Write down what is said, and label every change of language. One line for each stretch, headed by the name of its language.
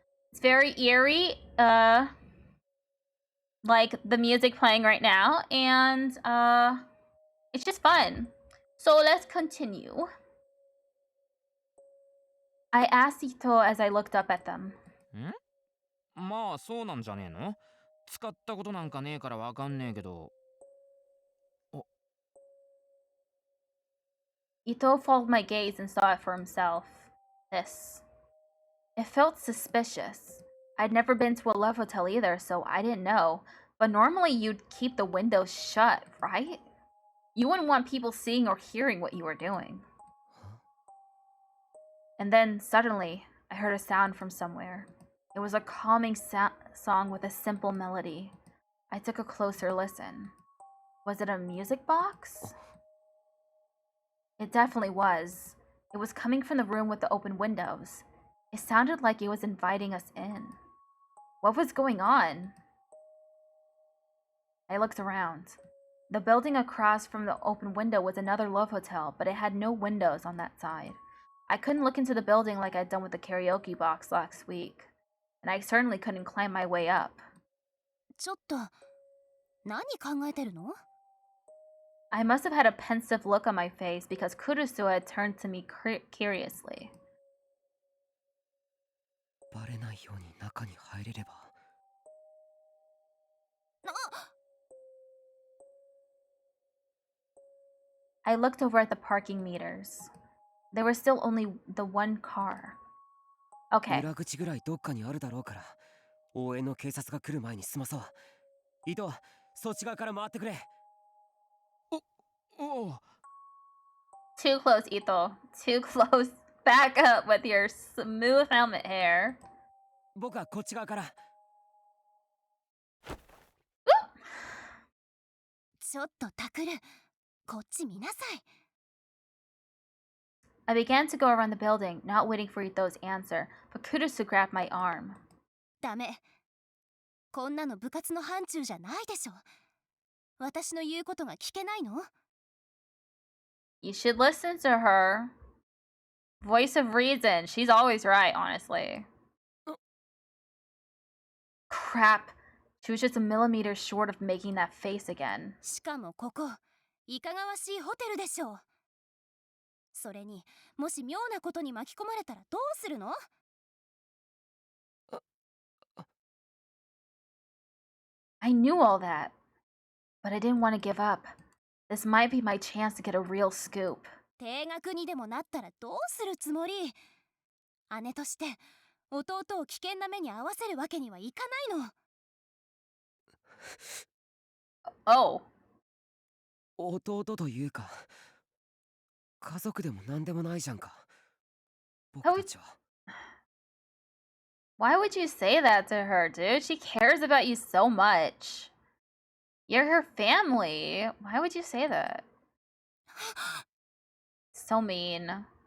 English: It's very eerie, like the music playing right now, and it's just fun. So let's continue. I asked Ito as I looked up at them.
Japanese: まあそうなんじゃねえの？使ったことなんかねえからわかんねえけど。
English: Ito followed my gaze and saw it for himself. This. It felt suspicious. I'd never been to a love hotel either, so I didn't know. But normally you'd keep the windows shut, right? You wouldn't want people seeing or hearing what you were doing. And then, suddenly, I heard a sound from somewhere. It was a calming song with a simple melody. I took a closer listen. Was it a music box? It definitely was. It was coming from the room with the open windows. It sounded like it was inviting us in. What was going on? I looked around. The building across from the open window was another love hotel, but it had no windows on that side. I couldn't look into the building like I'd done with the karaoke box last week, and I certainly couldn't climb my way up.
Japanese: ちょっと何考えてるの？
English: I must have had a pensive look on my face because Kurusu had turned to me curiously.
Japanese: バレないように中に入れれば。
English: I looked over at the parking meters. There was still only the one car. Okay.
Japanese: 裏口ぐらいどっかにあるだろうから、応援の警察が来る前に済まそう。伊藤、そっち側から回ってくれ。おお。
English: Too close, Ito. Too close. Back up with your smooth helmet hair.
Japanese: 僕はこっち側から。ちょっとタクル、こっち見なさい。
English: I began to go around the building, not waiting for Ito's answer, but Kurusu grabbed my arm.
Japanese: ダメ。こんなの部活の範疇じゃないでしょ。私の言うことが聞けないの？
English: You should listen to her. Voice of reason. She's always right, honestly. Crap. She was just a millimeter short of making that face again.
Japanese: しかもここ、いかがわしいホテルでしょう。それに、もし妙なことに巻き込まれたらどうするの？
English: I knew all that, but I didn't want to give up. This might be my chance to get a real scoop.
Japanese: 停学にでもなったらどうするつもり？姉として弟を危険な目に遭わせるわけにはいかないの。
English: Oh.
Japanese: 弟というか、家族でも何でもないじゃんか。僕たちは。
English: Why would you say that to her, dude? She cares about you so much. You're her family. Why would you say that? So mean.